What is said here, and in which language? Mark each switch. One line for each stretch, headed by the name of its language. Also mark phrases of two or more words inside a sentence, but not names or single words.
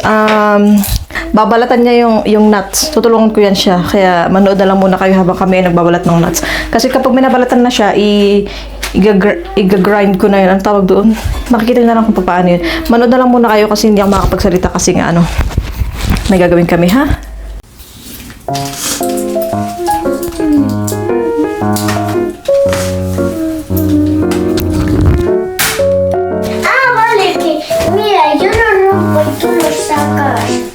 Filipino: Babalatan niya yung nuts. Tutulungan ko yan siya. Kaya manood na lang muna kayo habang kami nagbabalat ng nuts. Kasi kapag minabalatan na siya, i-grind ko na yun. Ang tawag doon. Makikita na lang kung paano yun. Manood na lang muna kayo kasi hindi ako makakapagsalita kasi nga may gagawin kami ha.
Spanish: Mira, yo lo rompo y tú lo sacas.